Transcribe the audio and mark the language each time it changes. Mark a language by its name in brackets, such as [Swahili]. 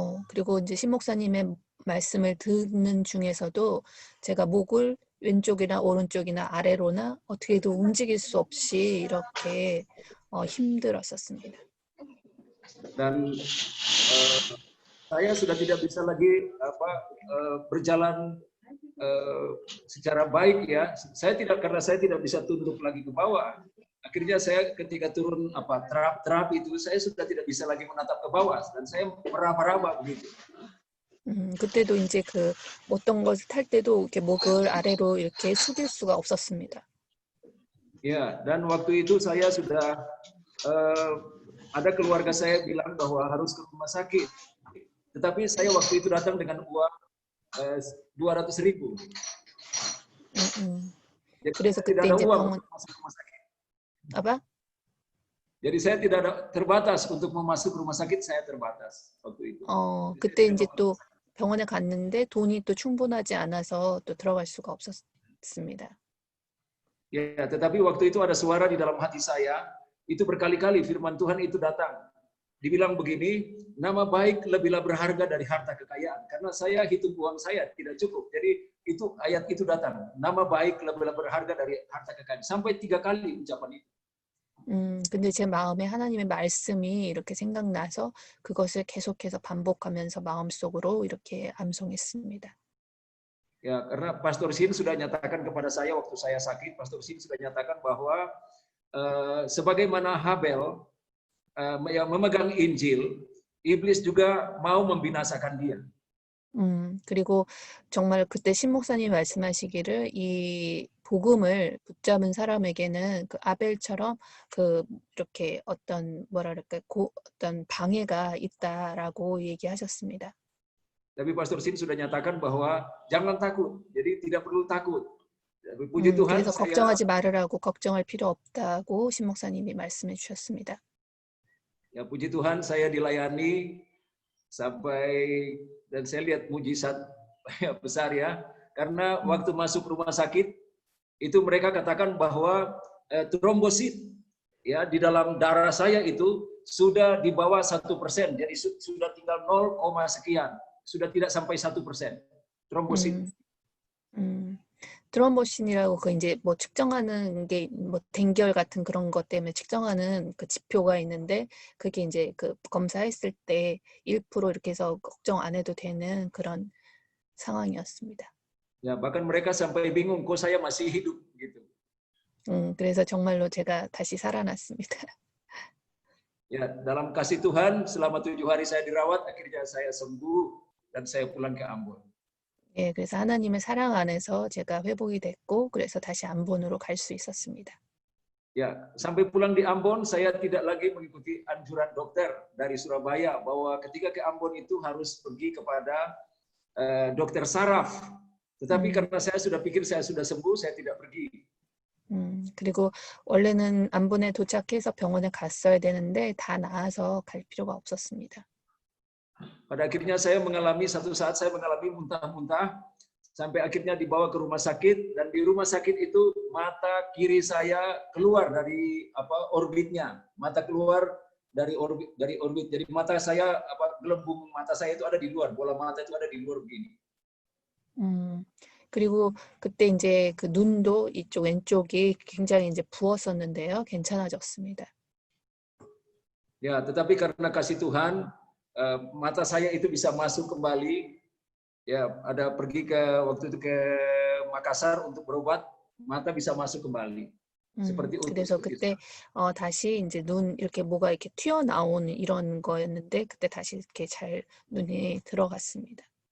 [Korean] 그리고 이제 신 목사님의 말씀을 듣는 중에서도 제가 목을 왼쪽이나 오른쪽이나 아래로나 어떻게도 움직일 수 없이 이렇게 힘들었었습니다. [Indonesian] Dan saya sudah tidak bisa lagi berjalan secara baik ya. Karena saya tidak bisa tunduk lagi ke bawah. Akhirnya saya ketika turun trap itu saya sudah tidak bisa lagi menatap ke bawah dan saya meraba-raba begitu. [Korean] 그때도 이제 그 어떤 것을 탈 때도 이렇게 목을 아래로 이렇게 숙일 수가 없었습니다. [Indonesian] Ya, dan waktu itu saya sudah ada keluarga saya bilang bahwa harus ke rumah sakit. Tetapi saya waktu itu datang dengan uang 200.000. Jadi [Korean] 그래서 [Indonesian] tidak [Korean] 그때 [Indonesian] ada [Korean] 이제 [Indonesian] uang [Korean] 병원 [Indonesian] untuk masuk rumah sakit. apa? Jadi saya tidak terbatas untuk masuk rumah sakit, saya terbatas waktu itu. [Korean] 그때 이제 또 병원에 갔는데 돈이 또 충분하지 않아서 또 들어갈 수가 없었습니다. [Indonesian] Ya, tetapi waktu itu ada suara di dalam hati saya, itu berkali-kali firman Tuhan itu datang. Dibilang begini, nama baik lebihlah berharga dari harta kekayaan. Karena saya hitung uang saya tidak cukup. Jadi itu ayat itu datang. Nama baik lebihlah berharga dari harta kekayaan. Sampai 3 kali ucapan itu. [Korean] 근데 제 마음에 하나님의 말씀이 이렇게 생각나서 그것을 계속해서 반복하면서 마음속으로 이렇게 암송했습니다. [Indonesian] Ya, karena Pastor Sin sudah nyatakan kepada saya waktu saya sakit, Pastor Sin sudah nyatakan bahwa sebagaimana Habel yang memegang Injil, iblis juga mau membinasakan dia. [Korean] 그리고 정말 그때 신 목사님 말씀하시기를 이 복음을 붙잡은 사람에게는 그 아벨처럼 이렇게 어떤 어떤 방해가 있다라고 얘기하셨습니다. [Indonesian] Tapi Pastor Sin sudah nyatakan bahwa jangan takut, jadi tidak perlu takut. Puji Tuhan, [Korean] 그래서 걱정하지 말으라고 걱정할 필요 없다고 신 목사님이 말씀해 주셨습니다. [Indonesian] Ya puji Tuhan, saya dilayani sampai dan saya lihat mujizat besar ya. Karena waktu masuk rumah sakit itu mereka katakan bahwa trombosit ya di dalam darah saya itu sudah di bawah 1%, jadi sudah tinggal 0, sekian, sudah tidak sampai 1% trombosit. [Korean] 트롬보신이라고 그 이제 뭐 측정하는 게 뭐 den결 같은 그런 것 때문에 측정하는 그 지표가 있는데 그게 이제 그 검사했을 때 1% 이렇게 해서 걱정 안 해도 되는 그런 상황이었습니다. [Indonesian] Ya bahkan mereka sampai bingung kok saya masih hidup gitu. [Korean] 그래서 정말로 제가 다시 살아났습니다. [Indonesian] Ya dalam kasih Tuhan selama 7 hari saya dirawat akhirnya saya sembuh dan saya pulang ke Ambon. [Korean] 예, 그래서 하나님의 사랑 안에서 제가 회복이 됐고, 그래서 다시 암본으로 갈 수 있었습니다. [Indonesian] Ya, sampai pulang di Ambon saya tidak lagi mengikuti anjuran dokter dari Surabaya bahwa ketika ke Ambon itu harus pergi kepada dokter saraf. Tetapi karena saya sudah pikir saya sudah sembuh, saya tidak pergi. [Korean] 그리고 원래는 암본에 도착해서 병원에 갔어야 되는데 다 나아서 갈 필요가 없었습니다. [Indonesian] Pada akhirnya saya mengalami satu saat saya mengalami muntah-muntah sampai akhirnya dibawa ke rumah sakit, dan di rumah sakit itu mata kiri saya keluar dari orbitnya, mata keluar dari orbit. Jadi mata saya gelembung mata saya itu ada di luar, bola mata itu ada di luar begini. [Korean] 그리고 그때 이제 그 눈도 이쪽 왼쪽이 굉장히 이제 부었었는데요. 괜찮아졌습니다. [Indonesian] Ya, tetapi karena kasih Tuhan, mata saya itu bisa masuk kembali. Ya, ada pergi ke waktu itu ke Makassar untuk berobat, mata bisa masuk kembali. seperti untuk [Korean] 그래서 그때 다시 이제 눈 이렇게 뭐가 이렇게 튀어나오는 이런 거였는데 그때 다시 이렇게 잘 눈에 들어갔습니다.